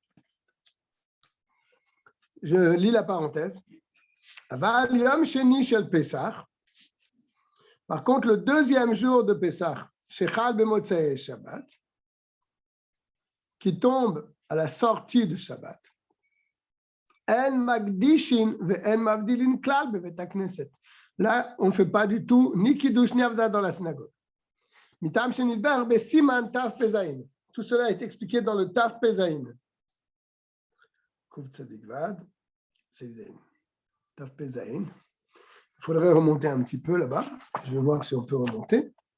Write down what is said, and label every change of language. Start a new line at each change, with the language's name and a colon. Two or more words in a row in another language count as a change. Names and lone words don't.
French: Je lis la parenthèse. Par contre, le deuxième jour de Pessah,
Hebrew: שחל במוצאי שבת,
French: qui tombe à la sortie de Shabbat,
Hebrew: אין מקדשין ואין מבדילין כלל בבית הכנסת.
French: Là, on ne fait pas du tout ni Kiddush ni Havdalah dans la synagogue.
Hebrew: מטעם שנדבר בסימן תפ"ז.
French: Tout cela est expliqué dans le Tav Pezaïn.
Hebrew: קוף צדי וד,
French: c'est Tav Pezaïn. Il faudrait remonter un petit peu là-bas. Je vais voir si on peut remonter.